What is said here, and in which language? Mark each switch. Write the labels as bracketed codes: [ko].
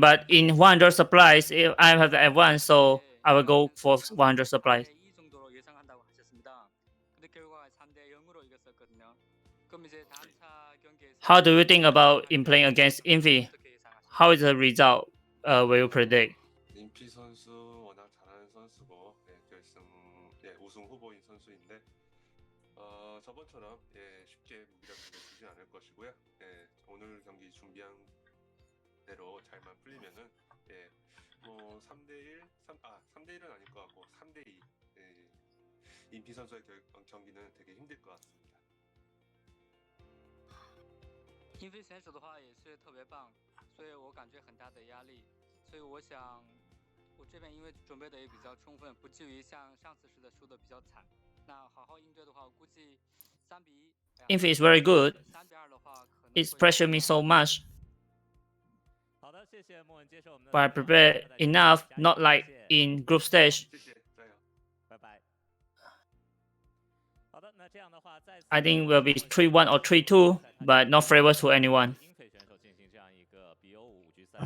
[en] But in 100 supplies, if I have the advance, so I will go for 100 supplies. [ko] 이 정도로 예상한다고 하셨습니다. 근데 결과가 3대 0으로 이겼었거든요. 그럼 이제 다음 차 경기에서 [en] How do you think about in playing against Infi? [ko] 어떻게 예상하십니까? [en] How is the result? Will you predict? [ko] 인피 선수 워낙 잘하는 선수고 결승 우승 후보인 선수인데 저번처럼 쉽게 무기력하게 주지 않을 것이고요. 오늘 경기 준비한 대로 잘만 풀리면은 뭐 3대1, 3대1은 아닐 것 같고 3대2 인피 선수의 경기는 되게 힘들 것 같습니다. [zh] 英飞选手的话也是特别棒，所以我感觉很大的压力。所以我想，我这边因为准备的也比较充分，不至于像上次似的输的比较惨。那好好应对的话，我估计3比1。 [en] Infi is very good. [zh] 3比2的话，可能 [en] It's pressured me so much. [zh] 好的，谢谢莫文接受我们的。 [en] But I prepared enough, not like in group stage. [zh] 谢谢，加油。拜拜。好的，那这样的话，再次 [en] I think will be 3-1 or 3-2, but not favor to anyone. [zh] 英菲选手进行这样一个比欧5局赛。